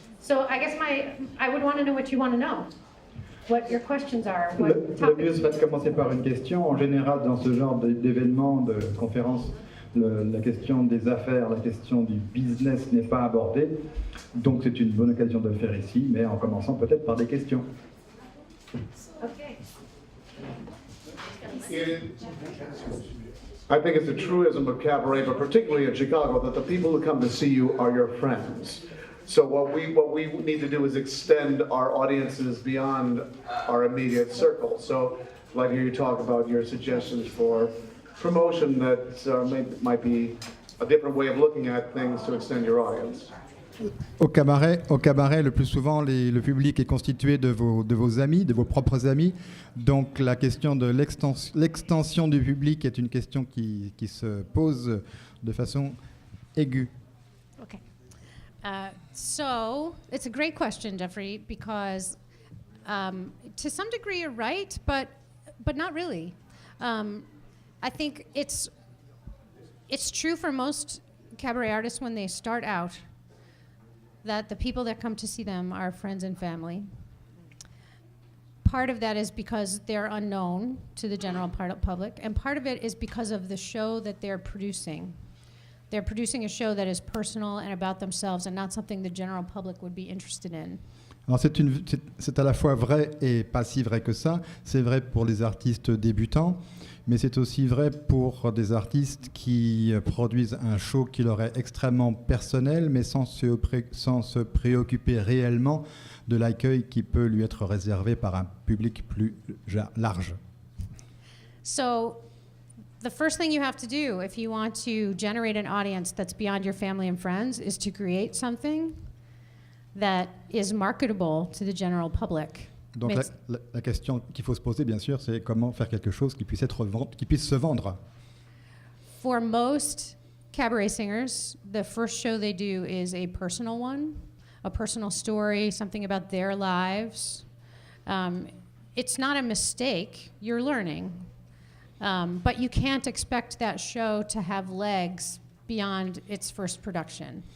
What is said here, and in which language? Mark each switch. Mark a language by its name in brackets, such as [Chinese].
[English] So I guess I would want to know what you want to know, what your questions are, what [French] Le mieux serait de commencer par une question. En général, dans ce genre d'événements, de conférences, la question des affaires, la question du business n'est pas abordée. Donc c'est une bonne occasion de le faire ici, mais en commençant peut-être par des questions. [English] Okay. I think it's a truism of cabaret, but particularly in Chicago, that the people who come to see you are your friends. So what we need to do is extend our audiences beyond our immediate circle. So I'd like to hear you talk about your suggestions for promotion that might be a different way of looking at things to extend your audience. [French] Au cabaret, le plus souvent, le public est constitué de vos amis, de vos propres amis. Donc la question de l'extension du public est une question qui se pose de façon aiguë. [English] Okay. So it's a great question, Jeffery, because to some degree you're right, but not really. I think it's true for most cabaret artists when they start out that the people that come to see them are friends and family. Part of that is because they're unknown to the general public, and part of it is because of the show that they're producing. They're producing a show that is personal and about themselves and not something the general public would be interested in. [French] Alors c'est à la fois vrai et pas si vrai que ça. C'est vrai pour les artistes débutants, mais c'est aussi vrai pour des artistes qui produisent un show qui leur est extrêmement personnel, mais sans se préoccuper réellement de l'accueil qui peut lui être réservé par un public plus large. [English] So, the first thing you have to do if you want to generate an audience that's beyond your family and friends is to create something that is marketable to the general public. [French] Donc la question qu'il faut se poser, bien sûr, c'est comment faire quelque chose qui puisse se vendre. [English] For most cabaret singers, the first show they do is a personal one, a personal story, something about their lives. It's not a mistake, you're learning. But you can't expect that show to have legs beyond its first production.